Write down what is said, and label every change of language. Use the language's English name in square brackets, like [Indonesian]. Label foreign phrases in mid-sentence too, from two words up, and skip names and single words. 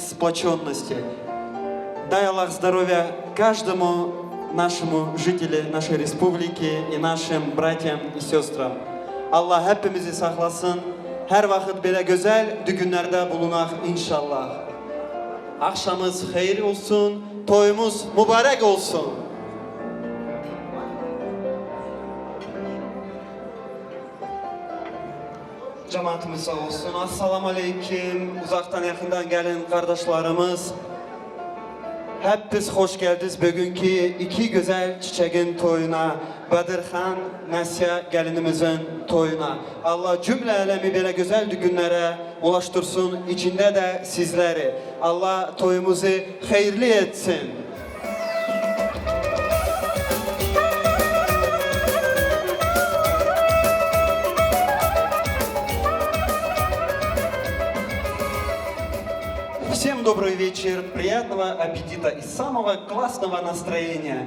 [Russian] сплоченности. Дай Аллах здоровья каждому нашему жителю нашей республики и нашим братьям и sestram. [Crimean Tatar] Allah hepimizi saklasın. Her vakit böyle güzel düğünlerde bulunak inşallah. Akşamımız hayır olsun, toyumuz mübarek olsun. Cemaatimiz sağ olsun. Assalamu aleyküm. Uzaktan yakından gelin kardeşlerimiz. Hepiniz hoş geldiniz bugünkü iki güzel çiçeğin toyuna. Badirhan, Nasiya gelinimizin toyuna. Allah cümle alemi böyle güzel günlere ulaştırsın. İçinde de sizleri. Allah toyumuzu hayırlı etsin. [Russian] Всем добрый вечер, приятного аппетита и самого классного настроения.